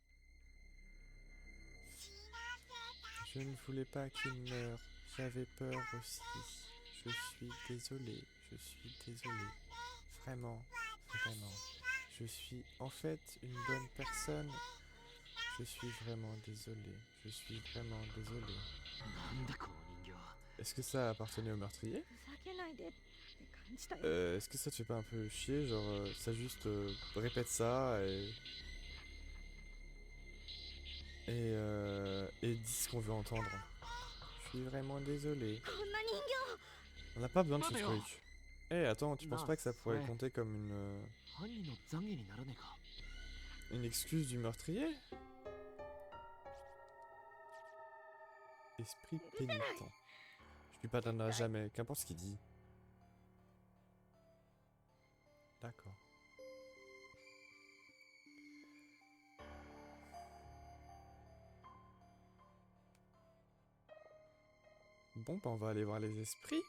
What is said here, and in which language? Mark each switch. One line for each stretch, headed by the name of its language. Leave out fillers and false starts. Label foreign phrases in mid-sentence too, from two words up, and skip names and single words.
French: Je ne voulais pas qu'il meure, j'avais peur aussi. Je suis désolé, je suis désolé. Vraiment, vraiment. Je suis en fait une bonne personne. Je suis vraiment désolé, je suis vraiment désolé.
Japanese: なんだこの人形
French: Est-ce que ça appartenait au meurtrier?
Japanese: ふざけないでって感じだよ。
French: Est-ce que ça te fait pas un peu chier? Genre, ça juste répète ça et dit ce qu'on veut entendre. Je suis vraiment désolé.
Japanese: こんな人形。
French: On n'a pas besoin de ce Matteo. truc. Eh, attends, tu penses Non, pas que ça pourrait ouais. compter comme
Japanese: 犯人の懺悔にならねえか
French: une excuse du meurtrier? Esprit pénitent. Je lui pardonnerai jamais, qu'importe ce qu'il dit. D'accord. Bon, bah on va aller voir les esprits.